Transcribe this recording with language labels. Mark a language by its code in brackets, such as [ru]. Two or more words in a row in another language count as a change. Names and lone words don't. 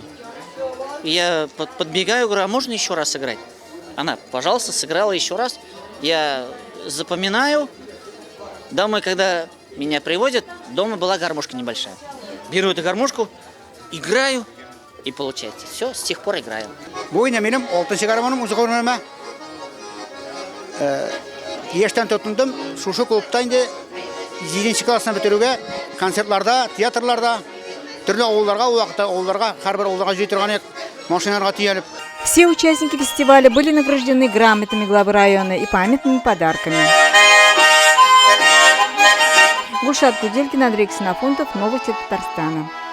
[ru] И я подбегаю, говорю, а можно еще раз сыграть? Она, пожалуйста, сыграла еще раз. Я запоминаю. Домой, когда меня приводят, дома была гармошка небольшая. Беру эту гармошку, играю, и получается. Все, с тех пор играю. [tt] Ештен тотындым, шушы клубта инде 7-нче классны бетерүгә, концертларда, театрларда, төрле авылларга, һәрбер авылга җый торган машиналарга төялеп. [ru] Все участники фестиваля были награждены грамотами главы района и памятными подарками. Гульшат Куделькин, Андрей Ксенофонтов, новости Татарстана.